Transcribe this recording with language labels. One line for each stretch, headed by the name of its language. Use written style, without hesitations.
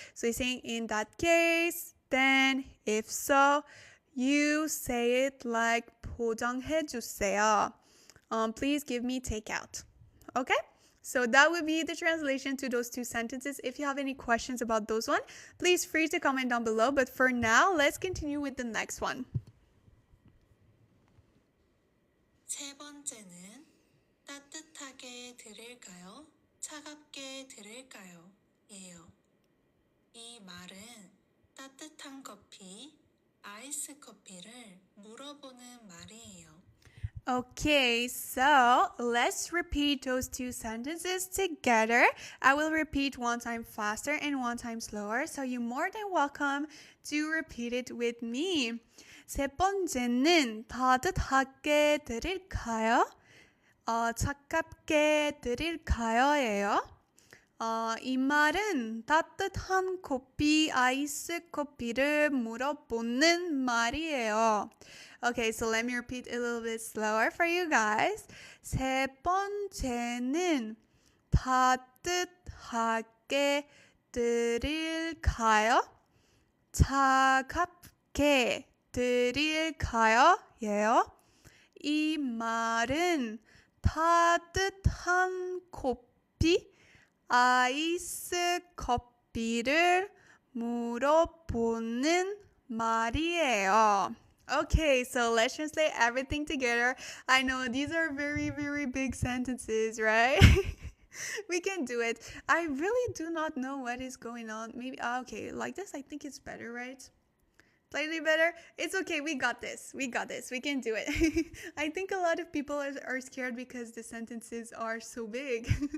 English: So he's saying in that case, then, if so, you say it like
Korean: 포장해 주세요.
English: Please give me takeout, okay? So that would be the translation to those 2 sentences. If you have any questions about those one, please free to comment down below. But for now, let's continue with the next one.
Korean: 세 번째는 따뜻하게 드릴까요? 차갑게 드릴까요? 예요. 이 말은 따뜻한 커피, 아이스 커피를 물어보는 말이에요.
English: Okay, so let's repeat those 2 sentences together. I will repeat one time faster and one time slower, so you're more than welcome to repeat it with me.
Korean: 세 번째는 따뜻하게 드릴까요? 차갑게 드릴까요?예요. 이 말은 따뜻한 커피, 아이스 커피를 물어보는 말이에요.
English: Okay, so let me repeat a little bit slower for you guys.
Korean: 세 번째는 따뜻하게 드릴까요? 차갑게 드릴까요? 예요. 이 말은 따뜻한 커피, 아이스 커피를 물어보는 말이에요.
English: Okay, so let's translate everything together. I know these are very, very big sentences, right? We can do it. I really do not know what is going on. Maybe, okay, like this, I think it's better, right? Slightly better? It's okay, we got this. We got this. We can do it. I think a lot of people are scared because the sentences are so big.